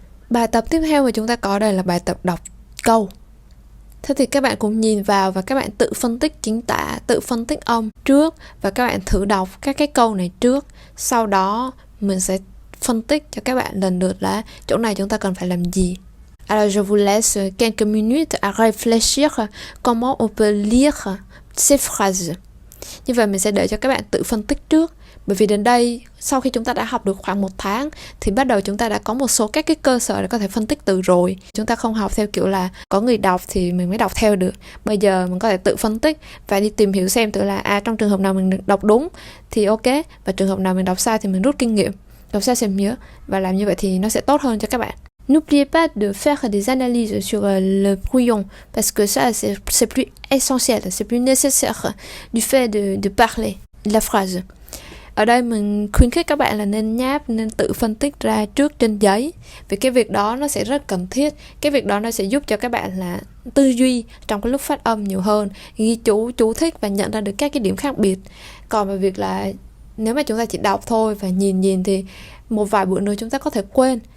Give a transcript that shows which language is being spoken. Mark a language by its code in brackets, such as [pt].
[vi] Bài tập tiếp theo mà chúng ta có đây là bài tập đọc câu. Thế thì các bạn cùng nhìn vào và các bạn tự phân tích chính tả, tự phân tích âm trước, và các bạn thử đọc các cái câu này trước. Sau đó mình sẽ phân tích cho các bạn lần lượt là chỗ này chúng ta cần phải làm gì. [fr] Alors je vous laisse quelques minutes à réfléchir comment on peut lire ces phrases. [vi] Như vậy mình sẽ để cho các bạn tự phân tích trước. Bởi vì đến đây, sau khi chúng ta đã học được khoảng 1 tháng thì bắt đầu chúng ta đã có một số các cái cơ sở để có thể phân tích từ rồi. Chúng ta không học theo kiểu là có người đọc thì mình mới đọc theo được. Bây giờ mình có thể tự phân tích và đi tìm hiểu xem tự là trong trường hợp nào mình đọc đúng thì ok, và trường hợp nào mình đọc sai thì mình rút kinh nghiệm, đọc sai xem nhớ, và làm như vậy thì nó sẽ tốt hơn cho các bạn. [fr] N'oubliez pas de faire des analyses sur le brouillon, parce que ça, c'est plus essentiel, c'est plus nécessaire du fait de parler la phrase. [vi] Ở đây mình khuyến khích các bạn là nên nháp, nên tự phân tích ra trước trên giấy. Vì cái việc đó nó sẽ rất cần thiết. Cái việc đó nó sẽ giúp cho các bạn là tư duy trong cái lúc phát âm nhiều hơn, ghi chú thích và nhận ra được các cái điểm khác biệt. Còn về việc là nếu mà chúng ta chỉ đọc thôi và nhìn thì một vài bữa nữa chúng ta có thể quên.